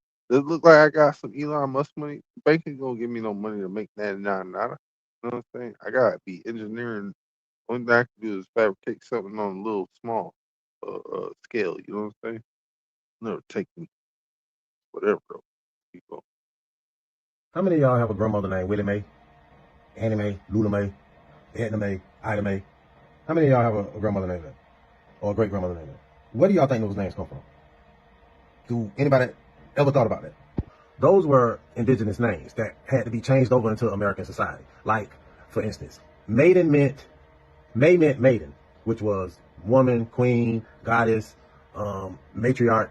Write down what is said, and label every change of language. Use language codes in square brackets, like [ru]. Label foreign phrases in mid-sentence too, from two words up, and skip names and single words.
[en] Does it look like I got some Elon Musk money? The bank ain't gonna give me no money to make 99 nada. You know what I'm saying? I gotta be engineering. Only thing I can do is fabricate something on a little small scale. You know what I'm saying? Never take me. Whatever, bro. Keep going. How many of y'all have a grandmother named Willie Mae, Annie Mae, Lula Mae, Edna Mae, Ida Mae? How many of y'all have a grandmother named that? Or a great grandmother named that? Where do y'all think those names come from? Do anybody ever thought about that? Those were indigenous names that had to be changed over into American society. Like, for instance, May meant maiden, which was woman, queen, goddess, matriarch.